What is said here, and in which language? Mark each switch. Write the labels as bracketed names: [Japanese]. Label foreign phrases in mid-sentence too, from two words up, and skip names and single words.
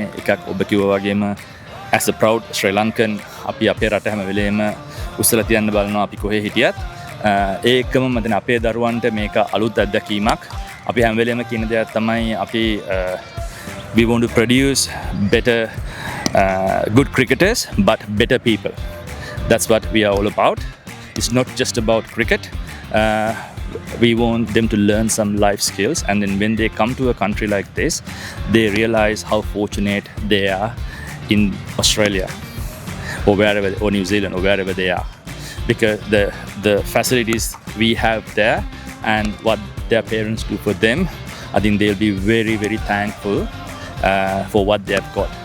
[Sinhala] එකක් ඔබ කිව්වා වගේම [English] as a proud Sri Lankan [Sinhala] අපි අපේ රට හැම වෙලේම උස්සලා තියන්න බලනවා අපි කොහේ හිටියත්. ඒ එක්කම මම අපේ දරුවන්ට මේක අලුත් අත්දැකීමක්. අපි හැම වෙලේම කියන දෙයක් තමයි අපි [English] we want to produce better good cricketers but better people. That's what we are all about. It's not just about cricket. We want them to learn some life skills, and then when they come to a country like this, they realize how fortunate they are in Australia or wherever, or New Zealand or wherever they are, because the facilities we have there and what their parents do for them, I think they'll be very, very thankful for what they have got.